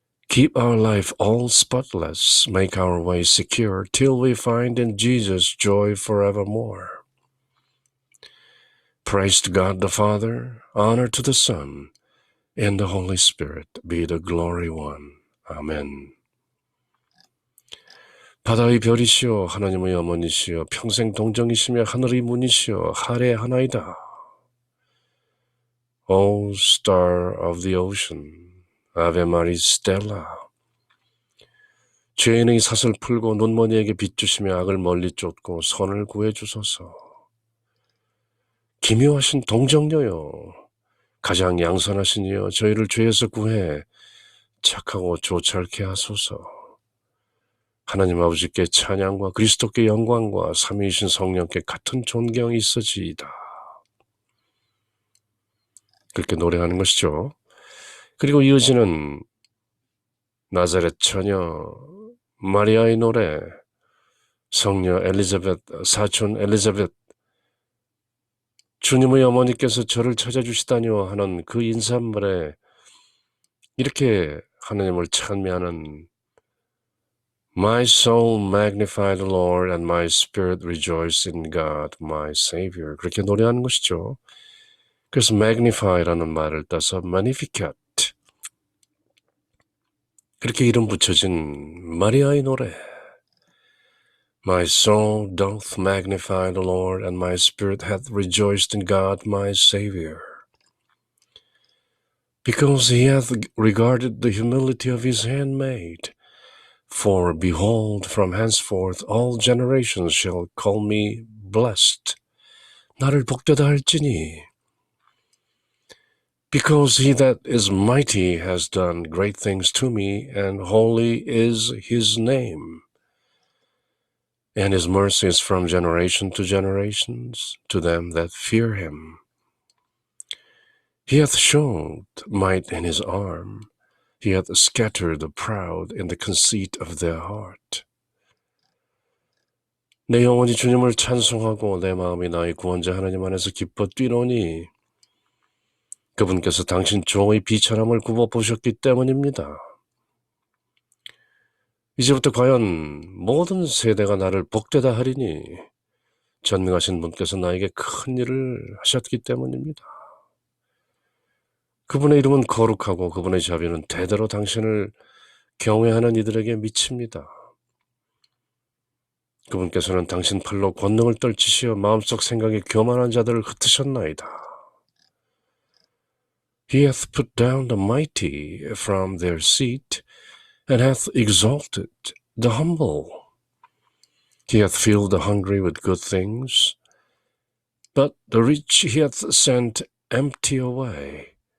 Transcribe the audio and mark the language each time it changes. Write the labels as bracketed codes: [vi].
[en] Keep our life all spotless, make our way secure, till we find in Jesus joy forevermore. Praise to God the Father, honor to the Son, and the Holy Spirit be the glory one. [ko] 아멘. 바다의 별이시여 하나님의 어머니시여 평생 동정이시며 하늘의 문이시여 할애하나이다. [en] O Star of the Ocean, 아베 마리 스텔라. [ko] 죄인의 삿을 풀고 눈머니에게 빛 주시며 악을 멀리 쫓고 선을 구해주소서. 기묘하신 동정녀여, 가장 양선하신 이여 저희를 죄에서 구해 착하고 조찰케 하소서. 하나님 아버지께 찬양과 그리스도께 영광과 삼위이신 성령께 같은 존경이 있어지이다. 그렇게 노래하는 것이죠. 그리고 이어지는 나자렛 처녀 마리아의 노래, 성녀 엘리자벳, 사촌 엘리자벳 주님의 어머니께서 저를 찾아주시다니요 하는 그 인사말에 이렇게 하나님을 찬미하는 [en] My soul magnify the Lord and my spirit rejoice in God, my Savior. [ko] 그렇게 노래하는 것이죠. 그래서 magnify라는 말을 따서 magnificat. 그렇게 이름 붙여진 마리아의 노래. [en] My soul doth magnify the Lord, and my spirit hath rejoiced in God my Savior. Because he hath regarded the humility of his handmaid. For behold, from henceforth all generations shall call me blessed. [ko] 나를 복되다 할지니. [en] Because he that is mighty has done great things to me, and holy is his name. And his mercy is from generation to generations to them that fear him. He hath showed might in his arm. He hath scattered the proud in the conceit of their heart. [ko] 내 영혼이 주님을 찬송하고 내 마음이 나의 구원자 하나님 안에서 기뻐 뛰노니 그분께서 당신 종의 비천함을 굽어보셨기 때문입니다. 이제부터 과연 모든 세대가 나를 복되다 하리니 전능하신 분께서 나에게 큰 일을 하셨기 때문입니다. 그분의 이름은 거룩하고 그분의 자비는 대대로 당신을 경외하는 이들에게 미칩니다. 그분께서는 당신 팔로 권능을 떨치시어 마음속 생각에 교만한 자들을 흩으셨나이다. [en] He hath put down the mighty from their seat and hath exalted the humble. He hath filled the hungry with good things, but the rich he hath sent empty away.